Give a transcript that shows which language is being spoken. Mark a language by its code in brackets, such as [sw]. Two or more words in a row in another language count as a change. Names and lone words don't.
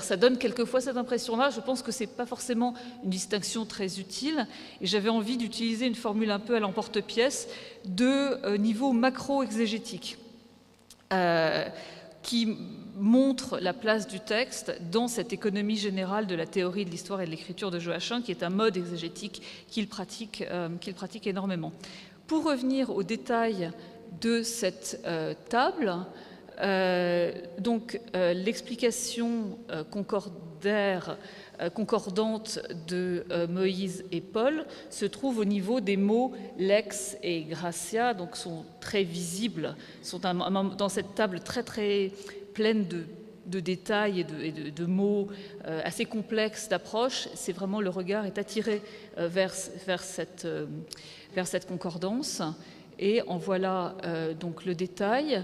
[fr] Ça donne quelquefois cette impression-là. Je pense que ce n'est pas forcément une distinction très utile, et j'avais envie d'utiliser une formule un peu à l'emporte-pièce de niveau macro-exégétique, qui montre la place du texte dans cette économie générale de la théorie de l'histoire et de l'écriture de Joachim, qui est un mode exégétique qu'il pratique énormément. Pour revenir aux détails de cette table, l'explication concordante de Moïse et Paul se trouve au niveau des mots [la] lex et gratia, [fr] donc sont très visibles, sont dans cette table très très pleine de détails et de mots assez complexes d'approche. C'est vraiment, le regard est attiré vers cette concordance, et en voilà donc le détail.